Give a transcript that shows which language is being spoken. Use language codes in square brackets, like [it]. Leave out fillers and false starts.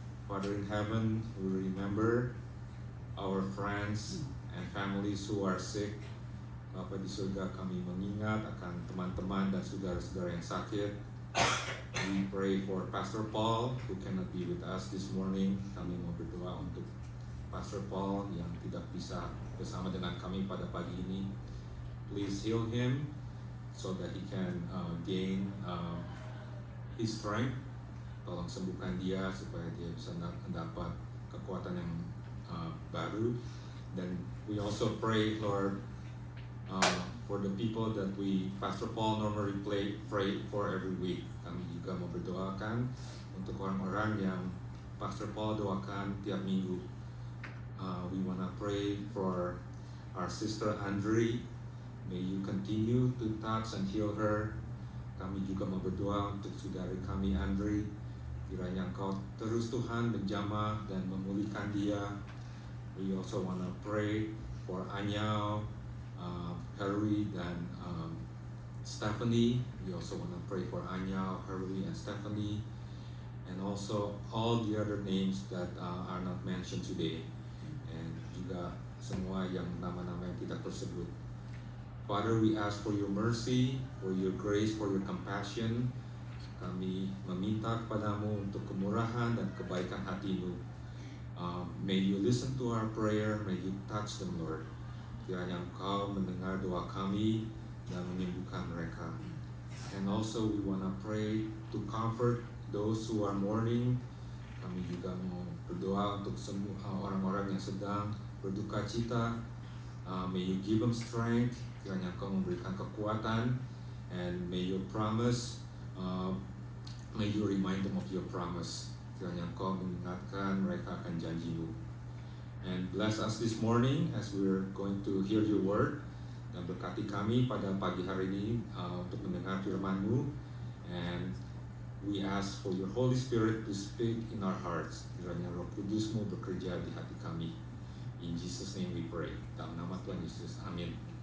[en] Father in heaven, we remember our friends and families who are sick. [id] Bapa di surga, kami mengingat akan teman-teman dan saudara-saudara yang sakit. [en] We pray for Pastor Paul who cannot be with us this morning. [id] Kami mau berdoa untuk Pastor Paul yang tidak bisa bersama dengan kami pada pagi ini. [en] Please heal him so that he can gain his strength. [id] Tolong sembuhkan dia supaya dia bisa mendapat kekuatan yang baru. Dan [en] we also pray, Lord, for the people that Pastor Paul normally pray for every week. [id] Kami juga mau berdoakan untuk orang-orang yang Pastor Paul doakan tiap minggu. [en] We want to pray for our sister Andre. May you continue to touch and heal her. [id] Kami juga mau berdoa untuk saudari kami Andre. Kiranya Engkau terus Tuhan menjamah dan memulihkan dia. [en] We also want to pray for Anyao, Harry, [id] dan [en] Stephanie. We also want to pray for Anyao, Harry, and Stephanie. And also all the other names that are not mentioned today. [id] Juga semua yang nama-nama yang tidak tersebut. [en] Father, we ask for your mercy, for your grace, for your compassion. [id] Kami meminta kepadamu untuk kemurahan dan kebaikan hatimu. [en] May you listen to our prayer, may you touch them, Lord. [id] kiranya Engkau mendengar doa kami dan menyembuhkan mereka. [en] And also we want to pray to comfort those who are mourning. [id] Kami juga mau berdoa untuk semua orang-orang yang sedang berduka cita. [en] May you give them strength, [id] kiranya Engkau memberikan kekuatan, [en] and may your promise, may you remind them of your promise. [id] Kiranya Engkau mengingatkan mereka akan janji-Mu. [en] And bless us this morning as we're going to hear your word. [id] Dan berkati kami pada pagi hari ini untuk mendengar firman-Mu. [en] And we ask for your Holy Spirit to speak in our hearts. [id] Kiranya Roh Kudus-Mu bekerja di hati kami. [en] In Jesus' name we pray. [id] Dalam nama Tuhan Yesus. Amin.